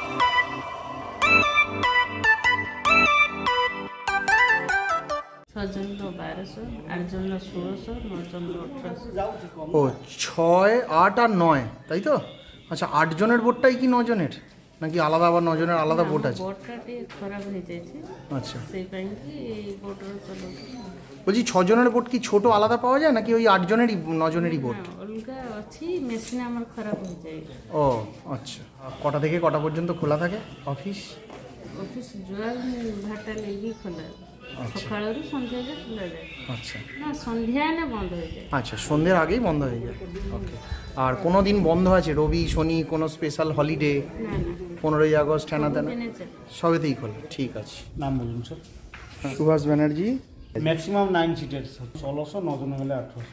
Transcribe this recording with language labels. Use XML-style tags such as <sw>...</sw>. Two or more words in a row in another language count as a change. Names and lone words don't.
<bn>ছজন ১২০০, ৮জন ১৬০০, ৯জন ১৮০০। ও ৬, ৮ আর ৯, তাই তো? আচ্ছা, ৮ জনের বোটটাই কি ৯ জনের, নাকি আলাদা আবার ৯ জনের আলাদা বোট আছে?</bn> <or>বোটটা ଟିକେ ଖରାପ ହେଇଯାଇଛି,</or> <bn>আচ্ছা,</bn> <or>ସେଇପାଇଁକି ଏଇ ବୋଟରେ ଚଲଉଛୁ।</or> <bn>বলছি ৬ জনের বোট কি ছোট আলাদা পাওয়া যায়, নাকি ওই ৮ জনেরই ৯ জনেরই বোট? না,</bn> <or>ଅଲଗା ଅଛି, ମେସିନ୍ ଆମର ଖରାପ ହେଇଯାଏ।</or> <bn>ও আচ্ছা, কটা থেকে কটা পর্যন্ত খোলা থাকে অফিস?</bn> <or>ଅଫିସ ଜୁଆର ଭାଟା ନେଇକି ଖୋଲା, ସକାଳରୁ ସନ୍ଧ୍ୟା ଯାଏ ଖୋଲା ଯାଏ।</or> <bn>আচ্ছা না,</bn> <or>ସନ୍ଧ୍ୟା ହେଲେ</or> <bn>বন্ধ হয়ে আচ্ছা, সন্ধ্যের আগেই বন্ধ হয়ে যায়। ওকে। আর কোনো দিন বন্ধ আছে, রবি শনি কোনো স্পেশাল হলিডে, না না 15ই আগস্ট, হ্যানা তেনা দিনে চলে। সবেতেই খোলে? ঠিক আছে। নাম বলুন স্যার। সুভাষ ব্যানার্জি। ম্যাক্সিমাম 9 সিটের, ১৬০০, ৯জন হলে ১৮০০।</bn>